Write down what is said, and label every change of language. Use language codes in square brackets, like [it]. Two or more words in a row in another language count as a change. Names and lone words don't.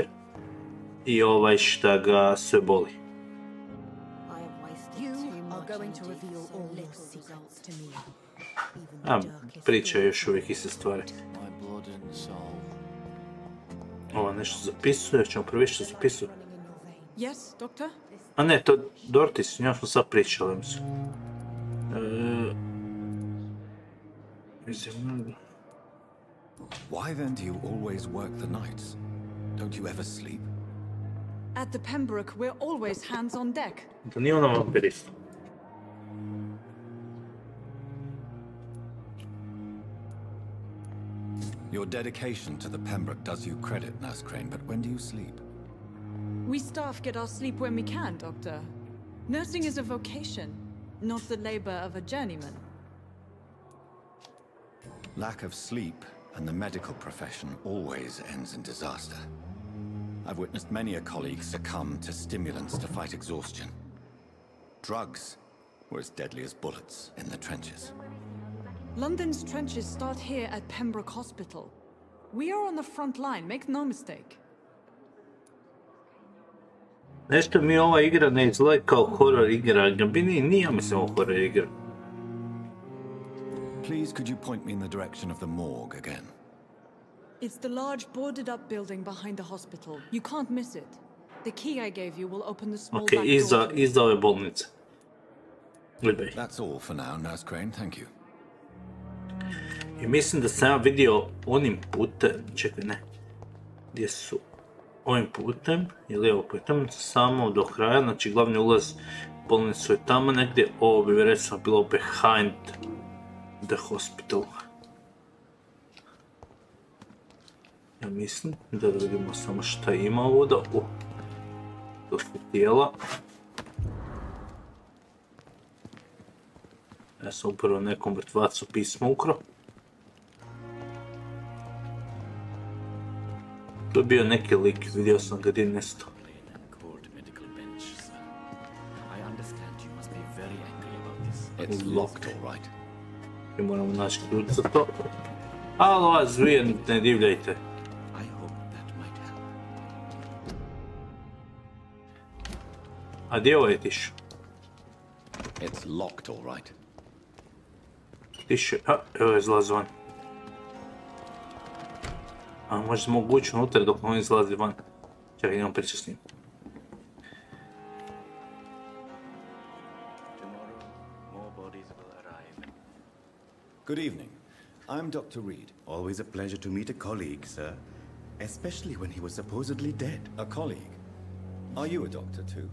[bs] I ovaj šta ga sve boli. A, priča je još uvijek iste stvari. Ova nešto zapisuje, ćemo prvi što zapisuje. [en] Yes, Doctor? [bs] A ne, to Dorothy, s njom smo sad pričali, mislim. [en] Why then do you always work the nights? Don't you ever sleep? At the Pembroke, we're always hands on deck. [bs] Da nije ona vampirista. [en] Your dedication to the Pembroke does you credit, Nurse Crane, but when do you sleep? We staff get our sleep when we can, Doctor. Nursing is a vocation, not the labor of a journeyman. Lack of sleep and the medical profession always ends in disaster. I've witnessed many a colleague succumb to stimulants to fight exhaustion. Drugs were as deadly as bullets in the trenches. London's trenches start here at Pembroke Hospital. We are on the front line, make no mistake. [bs] Nešto mi ova igra ne izgleda kao horror igra, nije mislim ovo horror igra. [en] Please, could you point me in the direction of the morgue again? It's the large boarded up building behind the hospital. You can't miss it. The key I gave you will open the small back door. [bs] Iza ove bolnice. [en] That's all for now, Nurse Crane, thank you. [bs] I mislim da sam ja vidio onim putem, čekaj ne, gdje su ovim putem, ili evo putem, samo do kraja, znači glavni ulaz bolnicu je tamo negdje, ovo bi recimo bilo [en] behind the hospital. [bs] Ja mislim da vidimo samo šta ima ovdje, to su tijela. Ja sam upravo nekom mrtvacu pismo ukro. To je bio neki lik, vidio sam ga gdje nesto. [en] It's locked, all right. [bs] I moramo naći ključ za to. Alo, vas dvije, ne divljajte. A gdje je ovaj tiš? [en] It's locked, all right. [bs] Tiš je... Evo je izlazi van. A možda smo ući unutra dok on izlazi van. Čekaj, idemo pričati s njim. [en] Good evening. I'm Dr. Reed. Always a pleasure to meet a colleague, sir. Especially when he was supposedly dead. A colleague? Are you a doctor too?